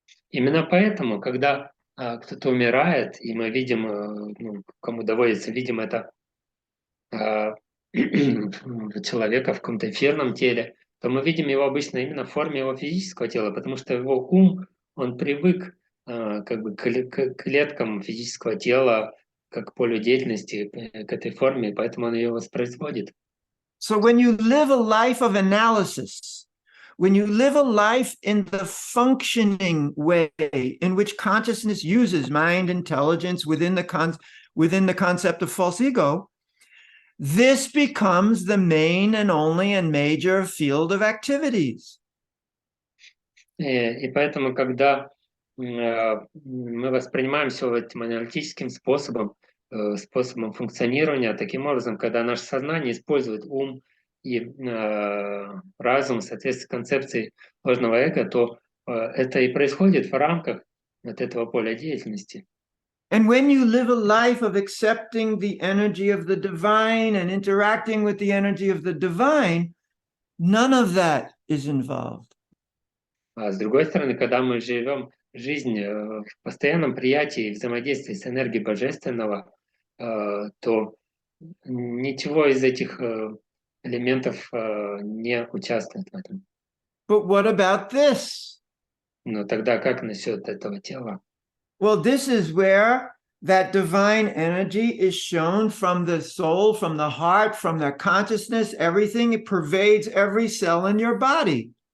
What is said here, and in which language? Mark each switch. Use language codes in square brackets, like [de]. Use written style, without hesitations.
[ru] Именно поэтому, когда кто-то умирает, и мы видим, кому доводится, видим это человека в каком-то эфирном теле, то мы видим его обычно именно в форме его физического тела, потому что его ум, он привык как бы к клеткам физического тела, как к полю деятельности, к этой форме, поэтому он ее воспроизводит. [en] So when you live a life of analysis, when you live a life in the functioning way in which consciousness uses mind intelligence within the concept of false ego, this becomes the main and only and major field of activities. [ru] И поэтому, когда мы воспринимаем все этим аналитическим способом, способом функционирования, таким образом, когда наше сознание использует ум и разум в соответствии с концепцией ложного эго, то это и происходит в рамках вот этого поля деятельности. [en] And when you live a life of accepting the energy of the divine and interacting with the energy of the divine, none of that is involved. [ru] А с другой стороны, когда мы живем жизнь в постоянном приятии и взаимодействии с энергией Божественного, то ничего из этих элементов не участвует в этом. [en] But what about this? [ru] Но тогда как насчет этого тела? [en] Well, this is where that divine energy is shown from the soul, from the heart, from the consciousness, everything. It pervades every cell in your body.